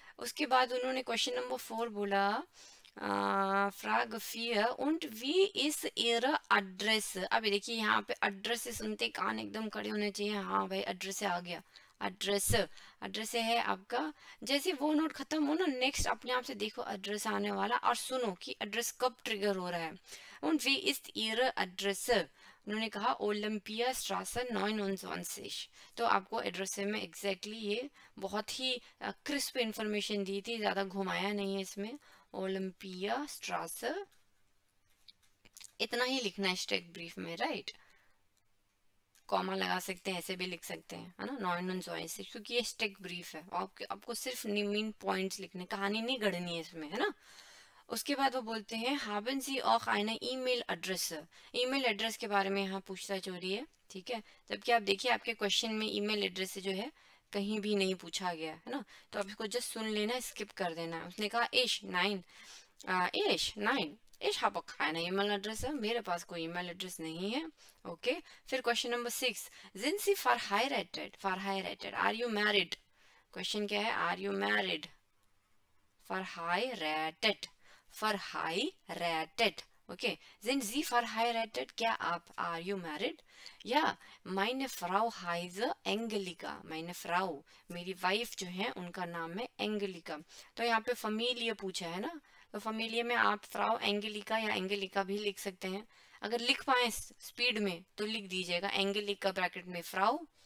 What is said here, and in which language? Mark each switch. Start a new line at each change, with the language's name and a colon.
Hindi: उसके बाद उन्होंने क्वेश्चन नंबर 4 बोला frag 4
German: und wie ist ihre Adresse।
Hindi: अभी देखिए यहाँ पे एड्रेस से सुनते कान एकदम खड़े होने चाहिए। हाँ भाई, एड्रेस आ गया, एड्रेस एड्रेस है आपका। जैसे वो नोट खत्म हो ना, नेक्स्ट अपने आप से देखो एड्रेस आने वाला और सुनो कि एड्रेस कब ट्रिगर हो रहा है।
German: und wie ist ihre Adresse,
Hindi: उन्होंने कहा ओलंपिया स्ट्रासे 29। तो आपको एड्रेस में एग्जैक्टली ये बहुत ही क्रिस्प इंफॉर्मेशन दी थी, ज्यादा घुमाया नहीं है इसमें। ओलंपिया स्ट्रासे इतना ही लिखना है स्टेक ब्रीफ में, राइट। कॉमा लगा सकते हैं, ऐसे भी लिख सकते हैं, है ना, 29, क्योंकि ये स्टेक ब्रीफ है। आपको सिर्फ मेन पॉइंट्स लिखने, कहानी नहीं गढ़नी है इसमें, है ना। उसके बाद वो बोलते हैं
German: haben Sie auch eine
Hindi: email address. Email address के बारे में यहाँ पूछताछ हो रही है, ठीक है। जबकि आप देखिए आपके क्वेश्चन में ईमेल एड्रेस जो है कहीं भी नहीं पूछा गया है ना, तो आप इसको जस्ट सुन लेना, स्किप कर देना। उसने कहा इश 9
German: Ich habe keine E-Mail-Adresse,
Hindi: मेरे पास कोई ईमेल एड्रेस नहीं है। ओके, फिर question number 6
German: sind Sie verheiratet।
English: verheirated, are you married।
Hindi: Question क्या है,
English: are you married।
German: verheiratet, verheiratet।
Hindi: Okay,
German: sind Sie verheiratet,
Hindi: क्या आप
English: are you married।
Hindi: या
German: meine Frau heiße Angelika,
Hindi: meine Frau, मेरी wife जो है उनका नाम है एंगलिका। तो यहाँ पे फैमिलिया पूछा है ना, तो फैमिली में आप फ्राउ एंगेलिका या एंगेलिका भी लिख सकते हैं। अगर लिख पाए स्पीड में तो लिख दीजिएगा एंगेलिका ब्रैकेट में फ्राउ।